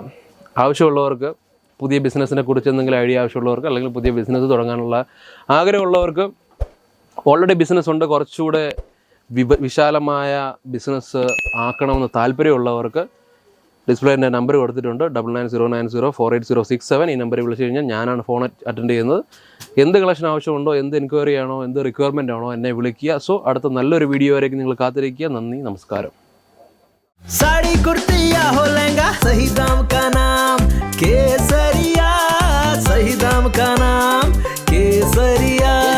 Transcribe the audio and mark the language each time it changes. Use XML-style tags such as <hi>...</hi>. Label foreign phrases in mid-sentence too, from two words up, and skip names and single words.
<ml>ആവശ്യമുള്ളവർക്ക്, പുതിയ ബിസിനസ്സിനെ കുറിച്ച് എന്തെങ്കിലും ഐഡിയ ആവശ്യമുള്ളവർക്ക്, അല്ലെങ്കിൽ പുതിയ ബിസിനസ് തുടങ്ങാനുള്ള ആഗ്രഹമുള്ളവർക്ക്,</ml> <en>already business</en> <ml>ഉണ്ട്, കുറച്ചുകൂടെ വിശാലമായ ബിസിനസ് ആക്കണമെന്ന് താല്പര്യമുള്ളവർക്ക് ഡിസ്പ്ലേൻ്റെ നമ്പർ കൊടുത്തിട്ടുണ്ട്. 9909048067. ഈ നമ്പറിൽ വിളിച്ചു കഴിഞ്ഞാൽ ഞാനാണ്</ml> <en>phone attend</en> <ml>ചെയ്യുന്നത്. എന്ത് കളക്ഷൻ ആവശ്യമുണ്ടോ, എന്ത് എൻക്വയറി ആണോ, എന്ത് റിക്വയർമെൻ്റ് ആണോ എന്നെ വിളിക്കുക. സോ അടുത്ത നല്ലൊരു വീഡിയോ വരേക്കും നിങ്ങൾ കാത്തിരിക്കുക. നന്ദി, നമസ്കാരം.</ml> <hi>साड़ी कुर्ती या हो लहंगा, सही दाम का नाम केसरिया, सही दाम का नाम केसरिया.</hi>